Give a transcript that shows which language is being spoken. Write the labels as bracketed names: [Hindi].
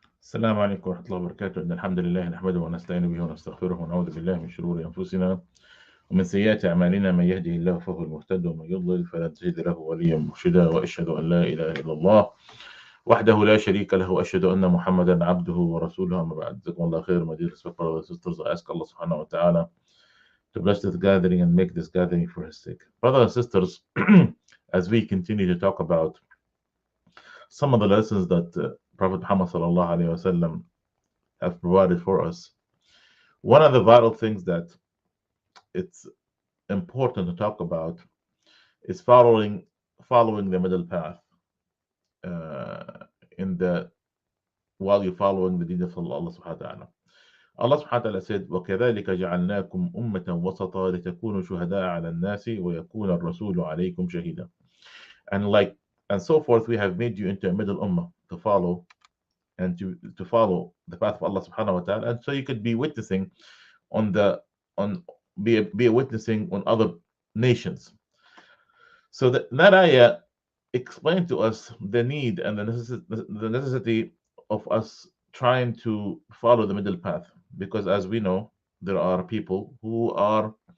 [Arabic] السلام عليكم ورحمة الله وبركاته. إن الحمد لله نحمده ونستعين به ونستغفره ونعوذ بالله من شرور أنفسنا ومن سيئات أعمالنا. من يهده الله فهو المهتد ومن يضلل فلن تجد له وليا مرشدا، وأشهد أن لا إله إلا الله وحده لا شريك له، وأشهد أن محمدا عبده ورسوله. أما بعد, جزاكم الله خير. [English] My dear respected brothers and sisters, I ask Allah subhanahu wa ta'ala to bless this gathering and make this gathering for His sake. Brothers and sisters, as we continue to talk about some of the lessons that Prophet Muhammad sallallahu alaihi wasallam have provided for us, one of the vital things that it's important to talk about is following the middle path uh, in the while you're following the deen of Allah subhanahu wa ta'ala. [Arabic] Allah subhanahu wa ta'ala said, وَكَذَلِكَ جَعَلْنَاكُمْ أُمَّةً وَسَطًا لِتَكُونُوا شُهَدَاءَ عَلَى النَّاسِ وَيَكُونَ الرَّسُولُ عَلَيْكُمْ شَهِيدًا. [English] And so forth, we have made you into a middle ummah to follow and to follow the path of Allah subhanahu wa ta'ala, and so you could be witnessing on the on be a witnessing on other nations. So that ayah explained to us the need and the necessity of us trying to follow the middle path, because as we know, there are people who are